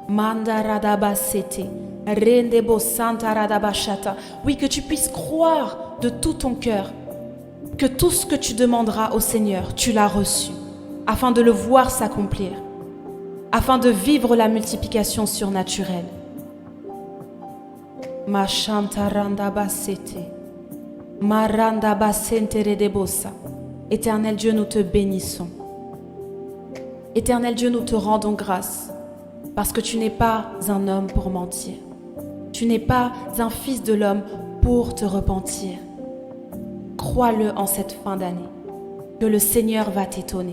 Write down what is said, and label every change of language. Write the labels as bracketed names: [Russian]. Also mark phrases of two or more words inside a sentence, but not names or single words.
[French] Oui, que tu puisses croire de tout ton cœur que tout ce que tu demanderas au Seigneur, tu l'as reçu, afin de le voir s'accomplir, afin de vivre la multiplication surnaturelle. Ma chantaranda basete, maranda basentere debosa. Éternel Dieu, nous te bénissons. Éternel Dieu, nous te rendons grâce, parce que tu n'es pas un homme pour mentir. Tu n'es pas un fils de l'homme pour te repentir. Crois-le en cette fin d'année, que le Seigneur va t'étonner.